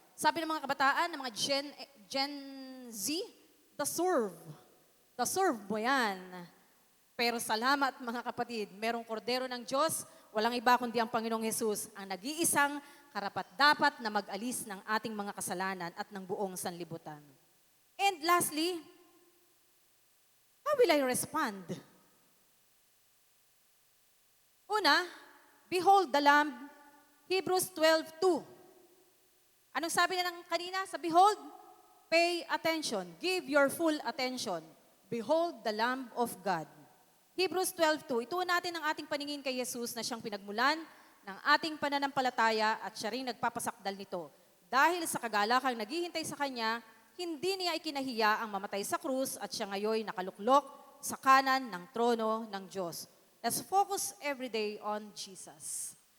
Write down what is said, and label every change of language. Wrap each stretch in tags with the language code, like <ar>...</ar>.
<tl>Sabi ng mga kabataan, ng mga Gen Z,</tl> <en>the serve. The serve</en> <tl>mo yan. Pero salamat mga kapatid, merong kordero ng Diyos, walang iba kundi ang Panginoong Hesus, ang nag-iisang karapat-dapat na mag-alis ng ating mga kasalanan at ng buong sanlibutan.</tl> <en>And lastly, how will I respond? Una, behold the Lamb, Hebrews 12:2.</en> <tl>Anong sabi na ng kanina sa behold?</tl> <en>Pay attention. Give your full attention. Behold the Lamb of God. Hebrews 12:2.</en> <tl>Ituon natin ang ating paningin kay Jesus na siyang pinagmulan ng ating pananampalataya at siya rin nagpapasakdal nito. Dahil sa kagalakang naghihintay sa Kanya, hindi niya ikinahiya ang mamatay sa krus at siya ngayon nakaluklok sa kanan ng trono ng Diyos.</tl> <en>Let's focus every day on Jesus.</en>